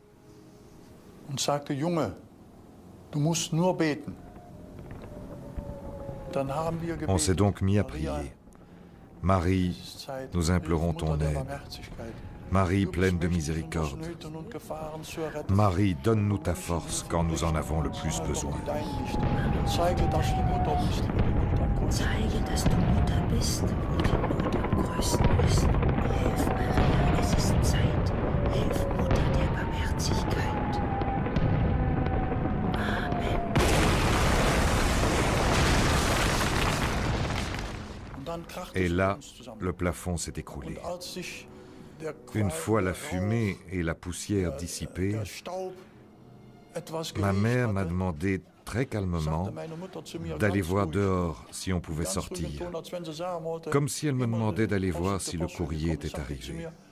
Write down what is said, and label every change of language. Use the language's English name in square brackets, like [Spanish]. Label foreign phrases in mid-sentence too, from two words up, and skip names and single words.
[French] On s'est donc mis à prier. Marie, nous implorons ton aide. Marie pleine de miséricorde. Marie, donne-nous ta force quand nous en avons le plus besoin. [German] Zeige, dass du Mutter bist, wo die Not am größten ist. Hilf, Maria, es ist Zeit. Hilf, Mutter der Barmherzigkeit. Amen. [French] Et là, le plafond s'est écroulé. Une fois la fumée et la poussière dissipées, ma mère m'a demandé très calmement d'aller voir dehors si on pouvait sortir, comme si elle me demandait d'aller voir si le courrier était arrivé.